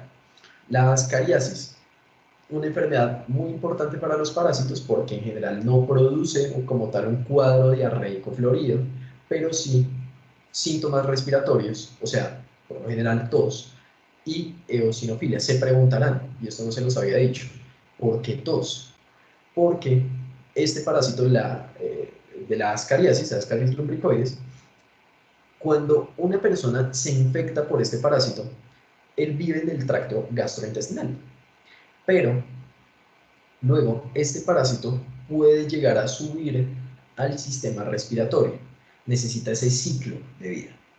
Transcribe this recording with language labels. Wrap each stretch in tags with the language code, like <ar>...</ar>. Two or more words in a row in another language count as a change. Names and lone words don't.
<es>La ascariasis, una enfermedad muy importante para los parásitos porque en general no produce como tal un cuadro diarreico florido, pero sí síntomas respiratorios, o sea, por lo general tos y eosinofilia. Se preguntarán, y esto no se los había dicho, ¿por qué tos? Porque este parásito de la ascariasis, Ascaris lumbricoides, cuando una persona se infecta por este parásito, él vive en el tracto gastrointestinal, pero luego este parásito puede llegar a subir al sistema respiratorio, necesita ese ciclo de vida.</es>